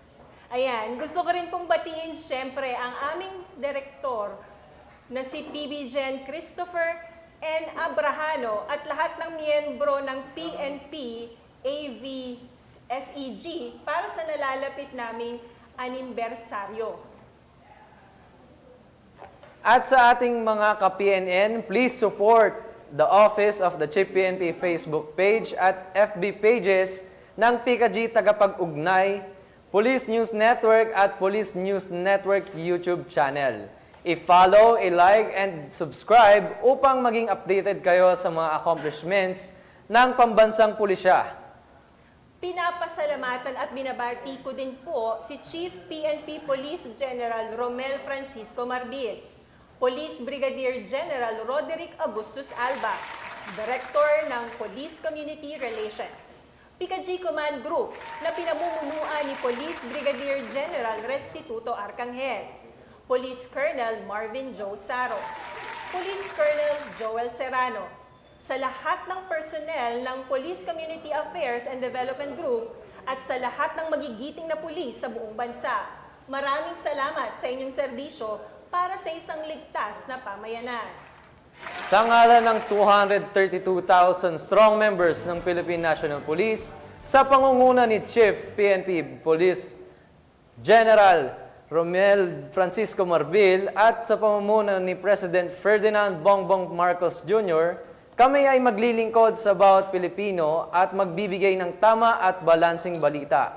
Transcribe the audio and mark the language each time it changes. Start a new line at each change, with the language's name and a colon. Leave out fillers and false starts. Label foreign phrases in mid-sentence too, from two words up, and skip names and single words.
Filipino: Ayan, gusto ko rin pong batiin syempre ang aming direktor na si PB Gen Christopher N. Abrahano at lahat ng miyembro ng PNP AV SEG para sa nalalapit naming anibersaryo. At sa ating mga ka-PNN,
English: please support the Office of the Chief PNP Facebook page at FB pages ng PKG Tagapag-Ugnay, Police News Network at Police News Network YouTube channel.
Filipino: I-follow, i-like,
English: and subscribe
Filipino: upang maging updated kayo sa mga accomplishments ng pambansang pulisya. Pinapasalamatan at binabati ko din po si Chief PNP Police General Romel Francisco Marbil, Police Brigadier General Roderick Augustus Alba, Director ng Police Community Relations, PKG Command Group na pinamumunuan ni Police Brigadier General Restituto Arcangel, Police Colonel Marvin Joe Saro, Police Colonel Joel Serrano, sa lahat ng personnel ng Police Community Affairs and Development Group at sa lahat ng magigiting na pulis sa buong bansa. Maraming salamat sa inyong serbisyo para sa isang ligtas na pamayanan. Sa ngalan ng 232,000
English: strong members
Filipino: ng Philippine National Police, sa pangunguna ni Chief PNP Police General Romel Francisco Marbil at sa pamumuno ni President Ferdinand Bongbong Marcos Jr., kami ay maglilingkod sa bawat Pilipino at magbibigay ng tama at balansing balita.